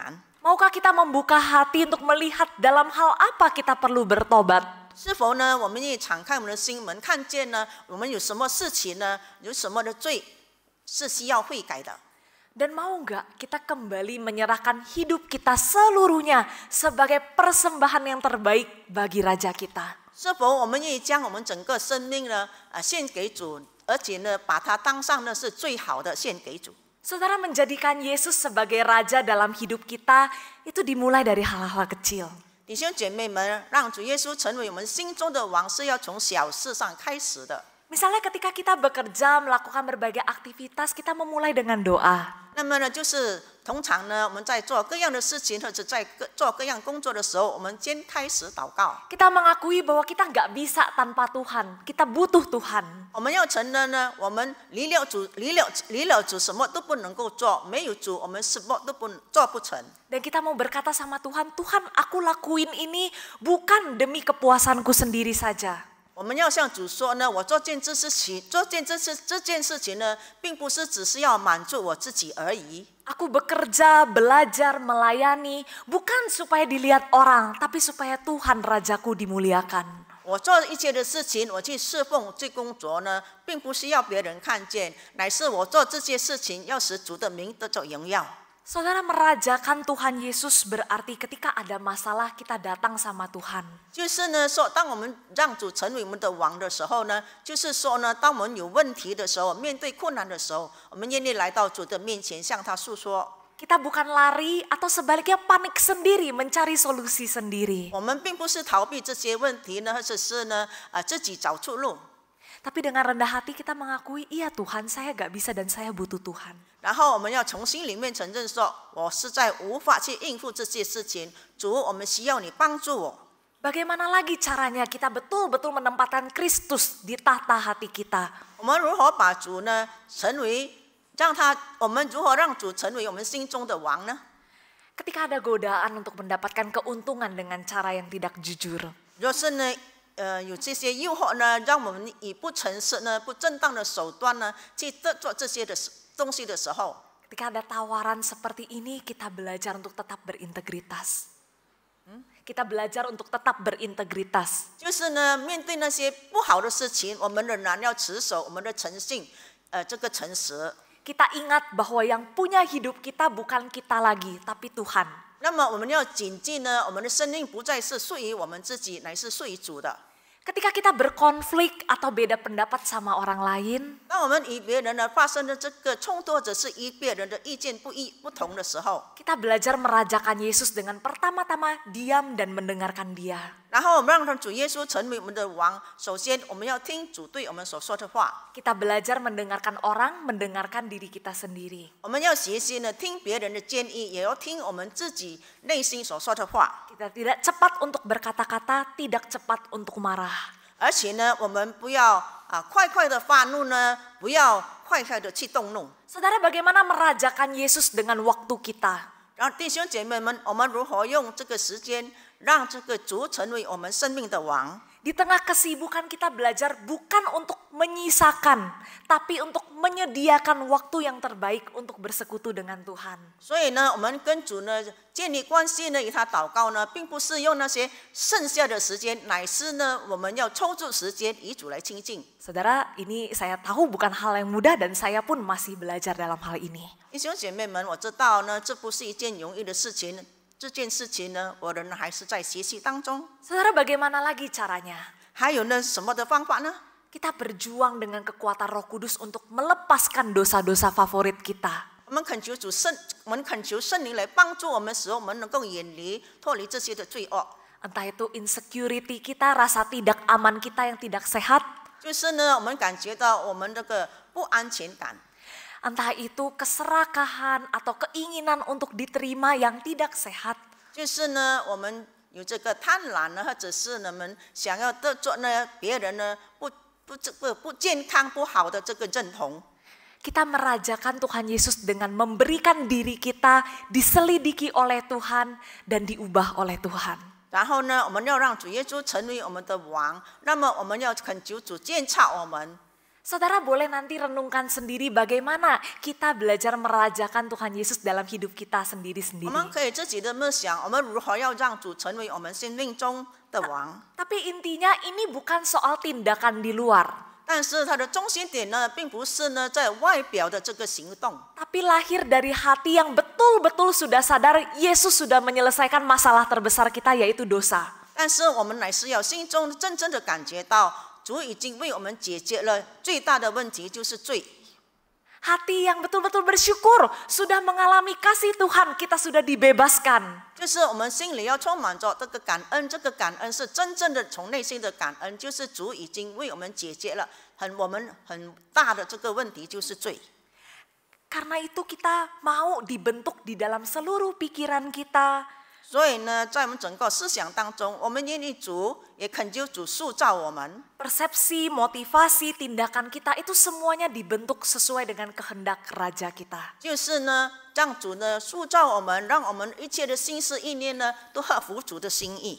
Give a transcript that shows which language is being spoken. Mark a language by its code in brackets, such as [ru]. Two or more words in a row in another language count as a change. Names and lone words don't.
[id] Maukah kita membuka hati untuk melihat dalam hal apa kita perlu bertobat? [zh] 是否呢？我们愿意敞开我们的心门，看见呢，我们有什么事情呢？有什么的罪是需要悔改的？ [id] Dan mau nggak kita kembali menyerahkan hidup kita seluruhnya sebagai persembahan yang terbaik bagi Raja kita? [zh] 是否我们愿意将我们整个生命呢，献给主，而且呢，把它当上呢是最好的献给主？ [id] Saudara, menjadikan Yesus sebagai Raja dalam hidup kita itu dimulai dari hal-hal kecil. [zh] 弟兄姐妹们，让主耶稣成为我们心中的王，是要从小事上开始的。 [id] Misalnya ketika kita bekerja, melakukan berbagai aktivitas, kita memulai dengan doa. [zh] 那么呢，就是通常呢，我们在做各样的事情，或者在做各样工作的时候，我们先开始祷告。 [id] Kita mengakui bahwa kita nggak bisa tanpa Tuhan, kita butuh Tuhan. [zh] 我们要承认呢，我们离了主，什么都不能够做，没有主，我们什么都做不成。 [id] Dan kita mau berkata sama Tuhan, Tuhan aku lakuin ini bukan demi kepuasanku sendiri saja. [zh] 我们要向主说呢，我做这件事情呢，并不是只是要满足我自己而已。 [id] Aku bekerja, belajar, melayani, bukan supaya dilihat orang, tapi supaya Tuhan Rajaku dimuliakan. [zh] 我做一切的事情，我去侍奉、去工作呢，并不是要别人看见，乃是我做这些事情要使主的名得着荣耀。 [id] Saudara, merajakan Tuhan Yesus berarti ketika ada masalah kita datang sama Tuhan. [zh] 就是呢，说当我们让主成为我们的王的时候呢，就是说呢，当我们有问题的时候，面对困难的时候，我们愿意来到主的面前，向他诉说。 [id] Kita bukan lari atau sebaliknya panik sendiri mencari solusi sendiri. [zh] 我们并不是逃避这些问题呢，或者是呢，自己找出路。 [id] Tapi dengan rendah hati kita mengakui, iya Tuhan saya gak bisa dan saya butuh Tuhan. [zh] 然后我们要从心里面承认说，我实在无法去应付这些事情，主，我们需要你帮助我。 [id] Bagaimana lagi caranya kita betul-betul menempatkan Kristus di tahta hati kita? [zh] 我们如何把主呢我们如何让主成为我们心中的王呢？ [id] Ketika ada godaan untuk mendapatkan keuntungan dengan cara yang tidak jujur. [zh] 若是呢，有这些诱惑呢，让我们以不诚实呢、不正当的手段呢，去做这些的东西的时候， [id] Ketika ada tawaran seperti ini, kita belajar untuk tetap berintegritas. Kita belajar untuk tetap berintegritas. [zh] 就是呢，面对那些不好的事情，我们仍然要持守我们的诚信，这个诚实。 [id] Kita ingat bahwa yang punya hidup kita bukan kita lagi, tapi Tuhan. [zh] 那么我们要谨记呢，我们的生命不再是属于我们自己，乃是属于主的。 [id] Ketika kita berkonflik atau beda pendapat sama orang lain, [zh] 当我们与别人呢发生的这个冲突，或者是与别人的意见不同的时候， [id] kita belajar merajakan Yesus dengan pertama-tama diam dan mendengarkan Dia. [zh] 然后我们让主耶稣成为我们的王。首先，我们要听主对我们所说的话。 [id] Kita belajar mendengarkan orang, mendengarkan diri kita sendiri. [zh] 我们要学习呢，听别人的建议，也要听我们自己内心所说的话。 [id] Kita tidak cepat untuk berkata-kata, tidak cepat untuk marah. [zh] 而且呢，我们不要快快的发怒呢，不要快快的去动怒。 [id] Saudara, bagaimana merajakan Yesus dengan waktu kita? [zh] 然后弟兄姐妹们，我们如何用这个时间，让这个主成为我们生命的王？ [id] Di tengah kesibukan kita belajar bukan untuk menyisakan, tapi untuk menyediakan waktu yang terbaik untuk bersekutu dengan Tuhan. [zh] 所以呢，我们跟主呢建立关系呢，与他祷告呢，并不是用那些剩下的时间，乃是呢，我们要抽出时间与主来亲近。 [id] Saudara, ini saya tahu bukan hal yang mudah dan saya pun masih belajar dalam hal ini. [zh] 弟兄姐妹们，我知道呢，这不是一件容易的事情。这件事情呢，我仍然还是在学习当中。 [id] Saudara, bagaimana lagi caranya? [zh] 还有呢，什么的方法呢？ [id] Kita berjuang dengan kekuatan Roh Kudus untuk melepaskan dosa-dosa favorit kita. [zh] 我们恳求圣灵来帮助我们，使我们能够脱离这些的罪恶。 [id] Entah itu insecurity kita, rasa tidak aman kita yang tidak sehat. [zh] 就是呢，我们感觉到我们这个不安全感。 [id] Entah itu keserakahan atau keinginan untuk diterima yang tidak sehat. [zh] 就是呢，我们有这个贪婪呢，或者是我们想要得做呢别人呢不健康不好的这个认同。 [id] Kita merajakan Tuhan Yesus dengan memberikan diri kita diselidiki oleh Tuhan dan diubah oleh Tuhan. [zh] 然后呢，我们要让主耶稣成为我们的王，那么我们要恳求主监察我们。 [id] Saudara boleh nanti renungkan sendiri bagaimana kita belajar merajakan Tuhan Yesus dalam hidup kita [zh] 我 [id] sendiri-sendiri. [zh] 们可以自己的默想，我们如何要让主成为我们生命中的王。 [id] Tapi intinya ini bukan soal tindakan di luar, [zh] 但是它的中心点呢，并不是呢在外表的这个行动， [id] tapi lahir dari hati yang betul-betul sudah sadar Yesus sudah menyelesaikan masalah terbesar kita yaitu dosa. [zh] 但是我们乃是要心中真正的感觉到，主已经为我们解决了最大的问题，就是罪。 [id] Hati yang betul-betul bersyukur sudah mengalami kasih Tuhan, kita sudah dibebaskan. [zh] 就是我们心里要充满着这个感恩，这个感恩是真正的从内心的感恩，就是主已经为我们解决了我们很大的这个问题，就是罪。 [id] Karena itu kita mau dibentuk di dalam seluruh pikiran kita. [zh] 所以呢，在我们整个思想当中，我们愿意主，也恳求主塑造我们。 [id] Persepsi, motivasi, tindakan kita itu semuanya dibentuk sesuai dengan kehendak Raja kita. [zh] 就是呢，让主呢塑造我们，让我们一切的心思意念呢，都合乎主的心意。